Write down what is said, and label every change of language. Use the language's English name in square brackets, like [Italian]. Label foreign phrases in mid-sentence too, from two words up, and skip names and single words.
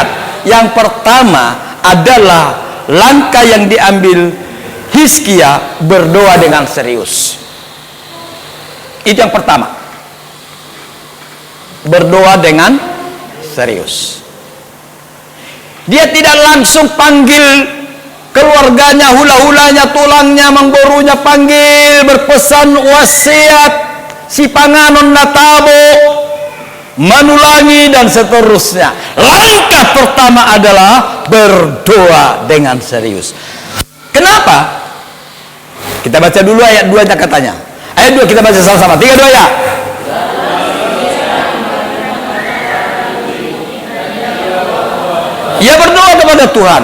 [Indonesian] Yang pertama adalah langkah yang diambil Hizkia, berdoa dengan serius. Itu yang pertama. Berdoa dengan serius. Dia tidak langsung panggil keluarganya, hula-hulanya, tulangnya, mengborunya, panggil, berpesan wasiat, [Batak Toba] si panganon natabo, manulangi, [Indonesian] dan seterusnya. Langkah pertama adalah berdoa dengan serius. Kenapa? Kita baca dulu ayat 2-nya katanya. Ayat 2 kita baca sama-sama. 3, 2 ya. Ia berdoa kepada Tuhan.